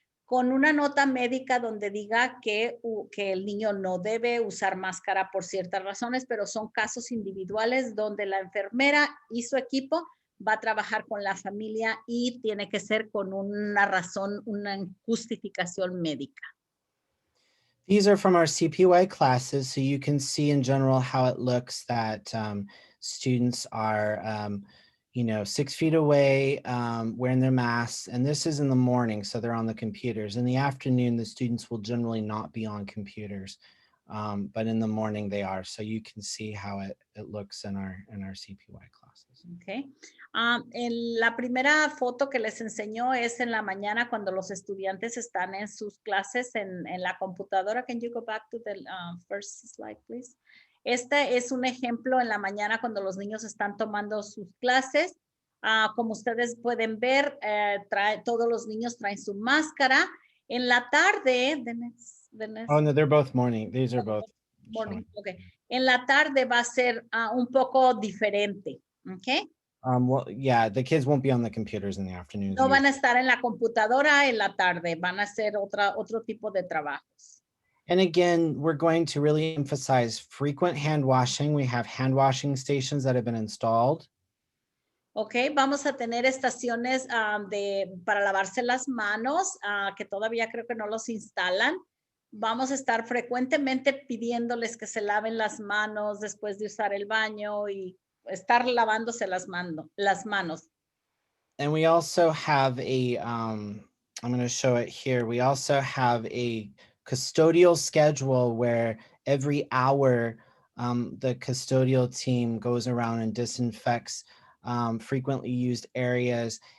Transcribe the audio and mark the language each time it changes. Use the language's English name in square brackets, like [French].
[Spanish] con una nota médica donde diga que el niño no debe usar máscara por ciertas razones, pero son casos individuales donde la enfermera y su equipo va a trabajar con la familia y tiene que ser con una razón, una justificación médica. [English] These are from our CPY classes, so you can see in general how it looks that students are, 6 feet away, wearing their masks, and this is in the morning, so they're on the computers. In the afternoon, the students will generally not be on computers, but in the morning they are, so you can see how it looks in our CPY classes. Okay. [Spanish] En la primera foto que les enseñó es en la mañana cuando los estudiantes están en sus clases en la computadora. [English] Can you go back to the first slide, please? [Spanish] Este es un ejemplo en la mañana cuando los niños están tomando sus clases. Como ustedes pueden ver, todos los niños traen su máscara. En la tarde, [English] Oh, no, they're both morning. These are both morning. Okay. [Spanish] En la tarde va a ser un poco diferente. [English] Okay. Well, yeah, the kids won't be on the computers in the afternoons. [Spanish] No van a estar en la computadora en la tarde, van a hacer otro tipo de trabajos. [English] And again, we're going to really emphasize frequent hand washing. We have hand washing stations that have been installed. [Spanish] Ok, vamos a tener estaciones para lavarse las manos, que todavía creo que no los instalan. Vamos a estar frecuentemente pidiéndoles que se laven las manos después de usar el baño y estar lavándose las manos. [English] And we also have I'm going to show it here. We also have a custodial schedule where every hour the custodial team goes around and disinfects frequently used areas.